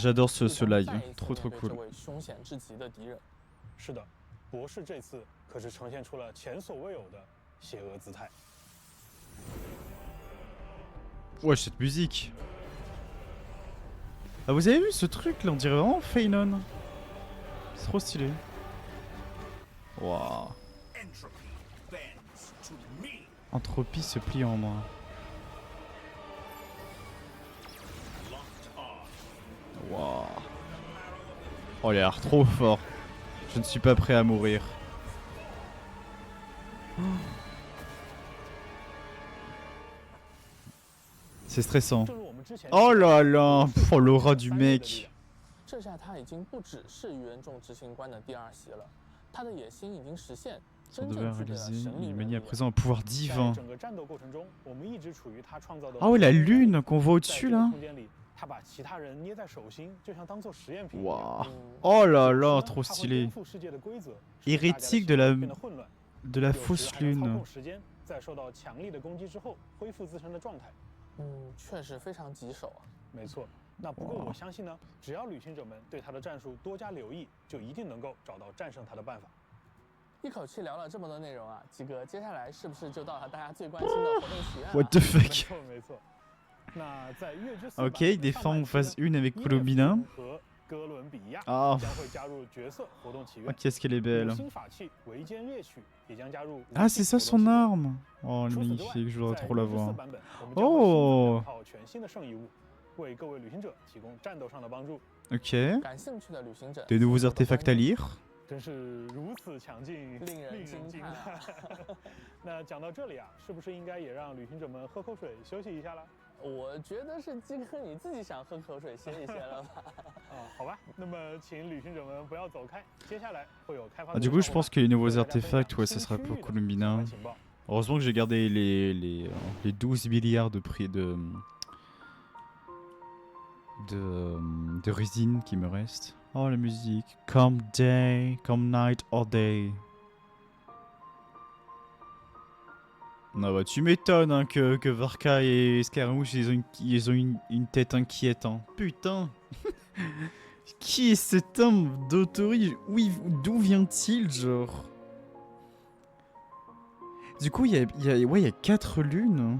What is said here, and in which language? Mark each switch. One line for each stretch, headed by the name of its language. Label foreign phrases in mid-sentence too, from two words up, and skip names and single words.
French: J'adore ce live.
Chinese: 再一次
French: Trop trop
Chinese: 面对
French: cool.
Chinese: 这位凶险至极的敌人。是的，博士这次可是呈现出了前所未有的邪恶姿态。
French: Ouais, cette musique. Ah, vous avez vu ce truc là? On dirait vraiment Feynon. C'est trop stylé. Waouh. Entropie se plie en moi. Waouh. Oh, il a l'air trop fort. Je ne suis pas prêt à mourir. C'est stressant. Oh là là, oh, l'aura du mec.
Chinese: 这下他已经不只是愚人众执行官的第2席了，他的野心已经实现，
French: Ça
Chinese: 真
French: devait
Chinese: 正具备了
French: réaliser.
Chinese: 神秘
French: Il
Chinese: 能
French: manie
Chinese: 力
French: à。présent un pouvoir
Chinese: 在
French: divin.
Chinese: 整个战斗过程中，我们一直处于他创造的。
French: Ah ouais, la lune qu'on voit
Chinese: 在
French: au-dessus
Chinese: 这个
French: là.
Chinese: 空间里，他把其他人捏在手心，就像当做实验品一样。
French: Waouh. Oh là là, trop
Chinese: 他会
French: stylé.
Chinese: 颠覆世界的规则，使大家
French: Hérétique
Chinese: 的
French: de
Chinese: 行
French: la
Chinese: 为变得混乱。
French: de la
Chinese: 有时
French: fausse
Chinese: 还能操
French: lune.
Chinese: 控时间，在受到强力的攻击之后，恢复自身的状态。确实非常棘手啊。没错。那不过我相信呢，只要旅行者们对他的战术多加留意，就一定能够找到战胜他的办法。一口气聊了这么多内容啊，鸡哥，接下来是不是就到了大家最关心的活动起源了
English: What the
Chinese: 没
English: fuck?
Chinese: 错没错。那在月之4
French: Ok, il défend en phase 1 avec Colomina.
Chinese: 和哥伦比亚 Ah. 将会加入角色活动起 Oh, 源。
French: qu'est-ce qu'elle est belle.
Chinese: 新法器维坚猎曲也将加入。
French: Ah, c'est ça son arme. Oh, elle est magnifique, je voudrais trop la voir. Oh.
Chinese: 套全新的圣遗物，为各位旅行者提供战斗上的帮助。 Ok. 感兴趣的旅行者
French: Des nouveaux artefacts à lire.
Chinese: 真是如此强劲，令人惊叹。那讲到这里啊，是不是应该也让旅行者们喝口水休息一下了？我觉得是鸡哥你自己想喝口水歇一歇了吧？好吧，那么请旅行者们不要走开，接下来会有开发。
French: Ah, du coup, je pense que les nouveaux artefacts, ouais, ça sera pour Columbina. Heureusement que j'ai gardé les 12 milliards de prix de résine qui me reste. Oh, la musique.
English: Come day, come night or day.
French: Non, bah tu m'étonnes hein, que Varka et Scaramouche ils ont une tête inquiète. Hein. Putain. Qui est cet homme d'Autori? D'où vient-il, genre? Du coup, il y a 4 lunes.